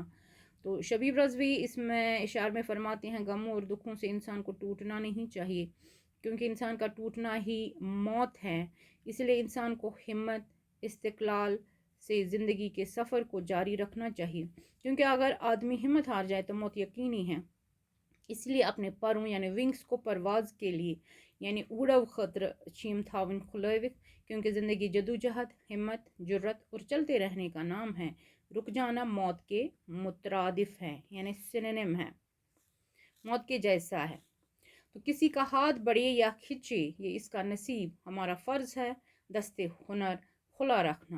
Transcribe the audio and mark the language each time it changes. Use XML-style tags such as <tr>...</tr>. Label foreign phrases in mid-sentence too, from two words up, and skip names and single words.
<ur>تو شبیب رضوی اس میں اشعار میں فرماتے ہیں غموں اور دکھوں سے انسان کو ٹوٹنا نہیں چاہیے کیونکہ انسان کا ٹوٹنا ہی موت ہے. اس لیے انسان کو ہمت استقلال سے زندگی کے سفر کو جاری رکھنا چاہیے کیونکہ اگر آدمی ہمت ہار جائے تو موت یقینی ہے. اس لیے اپنے پروں یعنی ونگز کو پرواز کے لیے یعنی</ur> <ks>उड़व ख़तर चीम थावन खुलविक,</ks> <ur>کیونکہ زندگی جدوجہد ہمت جرأت اور چلتے رہنے کا نام ہے. رک جانا موت کے مترادف ہے یعنی سنونم ہے، موت کے جیسا ہے. تو کسی کا ہاتھ بڑھے یا کھنچے یہ اس کا نصیب، ہمارا فرض ہے دستِ ہنر کھلا رکھنا.</ur>